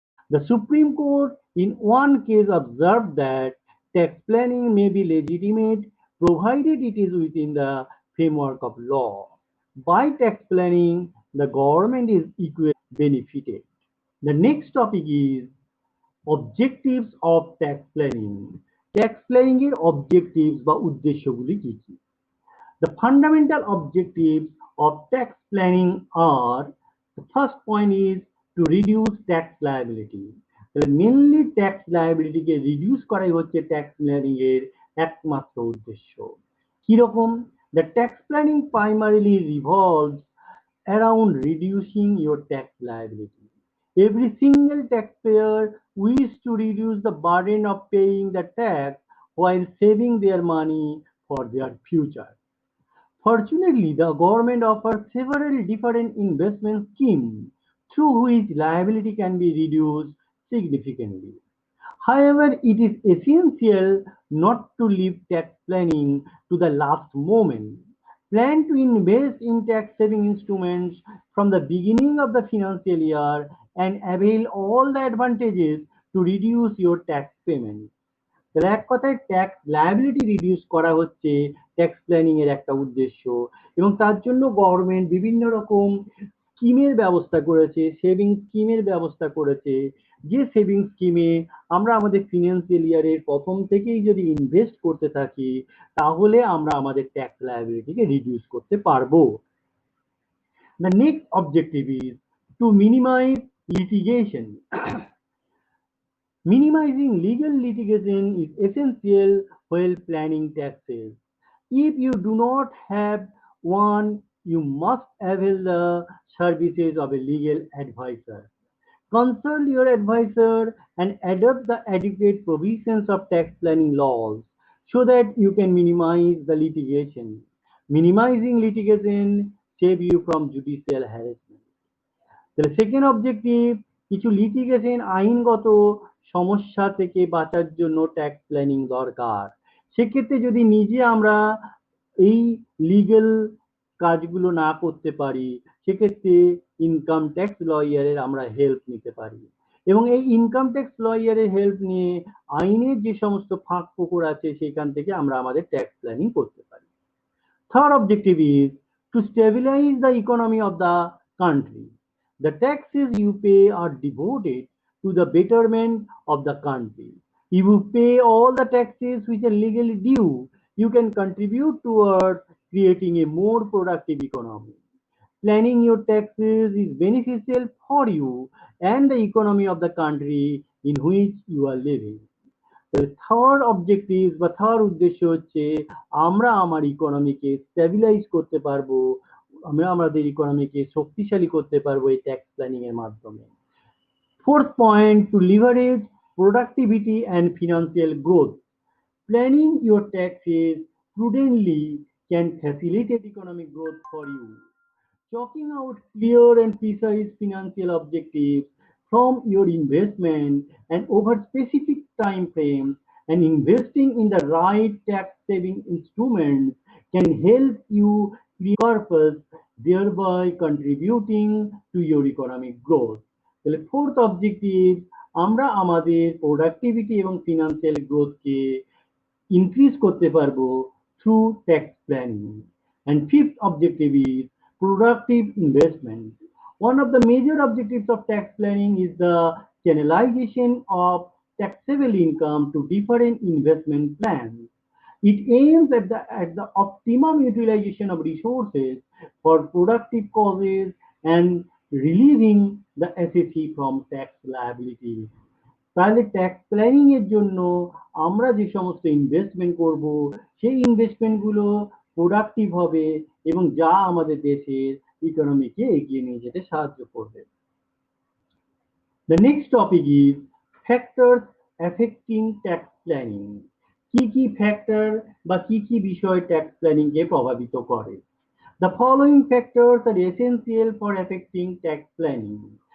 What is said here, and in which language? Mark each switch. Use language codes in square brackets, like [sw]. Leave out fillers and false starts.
[en] The Supreme Court in one case observed that tax planning may be legitimate provided it is within the framework of law. By tax planning, the government is equally benefited. The next topic is objectives of tax planning. [bn] Tax planning এর objectives বা উদ্দেশ্যগুলি কি কি? [en] The fundamental objectives of tax planning are, the first point is to reduce tax liability. [bn] তাহলে mainly tax লায়াবিলিটিকে reduce করাই হচ্ছে tax planning এর একমাত্র উদ্দেশ্য। কিরকম? [en] The tax planning primarily revolves around reducing your tax liability. Every single taxpayer wishes to reduce the burden of paying the tax while saving their money for their future. Fortunately, the government offers several different investment schemes through which liability can be reduced significantly. However, it is essential not to leave tax planning to the last moment. Plan to invest in tax saving instruments from the beginning of the financial year and avail all the advantages to reduce your tax payments. [bn] তাহলে এক কথায় tax liability reduce করা হচ্ছে tax planning এর একটা উদ্দেশ্য, এবং তার জন্য গভর্নমেন্ট বিভিন্ন রকম স্কিমের ব্যবস্থা করেছে, সেভিং স্কিমের ব্যবস্থা করেছে, যে সেভিং স্কিমে আমরা আমাদের ফিনান্সিয়াল ইয়ারের প্রথম থেকেই যদি ইনভেস্ট করতে থাকি তাহলে আমরা আমাদের ট্যাক্স লায়াবিলিটিকে রিডিউস করতে পারবো। [en] The next objective is to minimize litigation. Minimizing legal litigation is essential while planning taxes. If you do not have one, you must avail the services of a legal advisor. Consult your advisor and adopt the adequate provisions of tax planning laws so that you can minimize the litigation. Minimizing litigation save you from judicial harassment. [bn] তাহলে second objective, কিছু litigation আইনগত সমস্যা থেকে বাঁচার জন্য tax planning দরকার। সেক্ষেত্রে যদি নিজে আমরা এই লিগ্যাল কাজগুলো না করতে পারি সেক্ষেত্রে ইনকাম ট্যাক্স লয়ারের আমরা হেল্প নিতে পারি, এবং এই ইনকাম ট্যাক্স লয়ারের হেল্প নিয়ে আইনের যে সমস্ত ফাঁক ফোকর আছে সেখান থেকে আমরা আমাদের ট্যাক্স প্ল্যানিং করতে পারি। [en] Third objective is to stabilize the economy of the country. The taxes you pay are devoted to the betterment of the country. If you pay all the taxes which are legally due, you can contribute towards creating a more productive economy. Planning your taxes is beneficial for you and the economy of the country in which you are living. [bn] Third objective বা third উদ্দেশ্য হচ্ছে আমরা আমার ইকোনমিকে stabilise করতে পারবো, আমরা আমাদের ইকোনমিকে শক্তিশালী করতে পারবো এই ট্যাক্স প্ল্যানিং এর মাধ্যমে। [en] Fourth point, to leverage productivity and financial growth. Planning your taxes prudently can facilitate economic growth for you. Chalking out clear and precise financial objectives from your investment and over specific time frames and investing in the right tax saving instruments can help you create purpose, thereby contributing to your economic growth. [bn] তাহলে fourth objective, আমরা আমাদের productivity এবং financial গ্রোথকে increase করতে পারবো through tax planning. [en] And fifth objective is productive investment. One of the major objectives of tax planning is the channelization of taxable income to different investment plans. It aims at the optimum utilization of resources for productive causes and relieving the assessee from tax liability. [bn] তাহলে tax planning এর জন্য আমরা যে সমস্ত investment করব সেই investment গুলো productive হবে এবং যা আমাদের দেশের ইকোনমিকে এগিয়ে নিয়ে যেতে সাহায্য করবে। [en] The next topic is factors affecting tax planning. [bn] কি কি ফ্যাক্টর বা কি কি বিষয় ট্যাক্স প্ল্যানিং কে প্রভাবিত করে? [en] The following factors are essential for affecting tax planning.